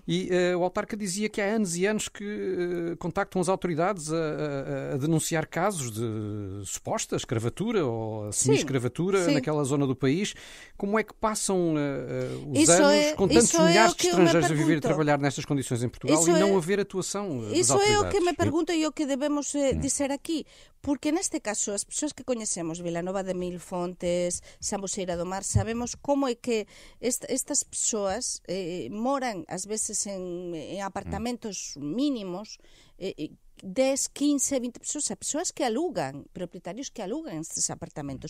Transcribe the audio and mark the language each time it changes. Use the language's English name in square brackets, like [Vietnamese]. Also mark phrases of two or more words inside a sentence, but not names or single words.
[Portuguese] E o autarca dizia que há anos e anos que contactam as autoridades a denunciar casos de suposta escravatura ou semi-escravatura naquela zona do país. Como é que passam os anos com tantos milhares de estrangeiros a viver e trabalhar nestas condições em Portugal e não haver atuação? [Galician] Iso é o que me pergunto e o que debemos dizer aquí, porque neste caso as persoas que coñecemos Vila Nova de Mil Fontes, Sambuceira do Mar, sabemos como é que estas persoas moran ás veces en apartamentos mínimos, 10, 15, 20 persoas que alugan, propietarios que alugan estes apartamentos.